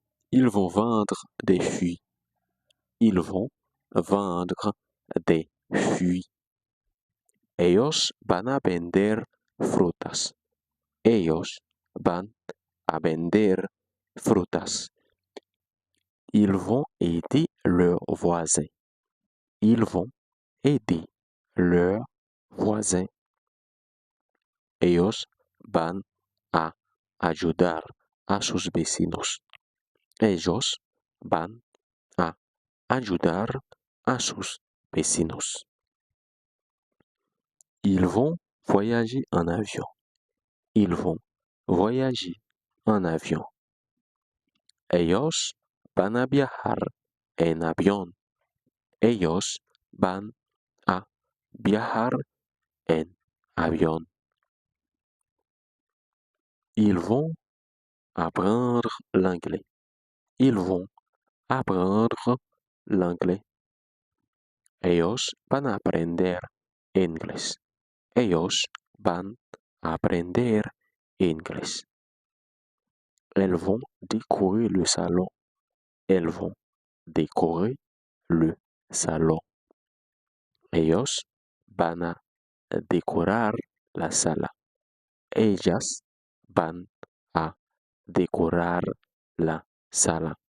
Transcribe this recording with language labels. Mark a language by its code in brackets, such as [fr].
[fr] Ils vont vendre des fruits. Ils vont vendre des fruits. [es] Ellos van a vender frutas. Ellos van a vender frutas. [fr] Ils vont aider leurs voisins. Ils vont aider leurs voisins. [es] Ellos van a ayudar a sus vecinos. Ellos van a ayudar a sus vecinos. [fr] Ils vont voyager en avion. Ils vont voyager en avion. [es] Ellos van a viajar en avión. Ellos van a viajar en avión. [fr] Ils vont apprendre l'anglais. Ils vont apprendre l'anglais. [es] Ellos van a aprender inglés. Ellos van a aprender inglés. [fr] Elles vont décorer le salon. Elles vont décorer le salon. [es] Ellos van a decorar la sala. Ellas van a decorar la sala.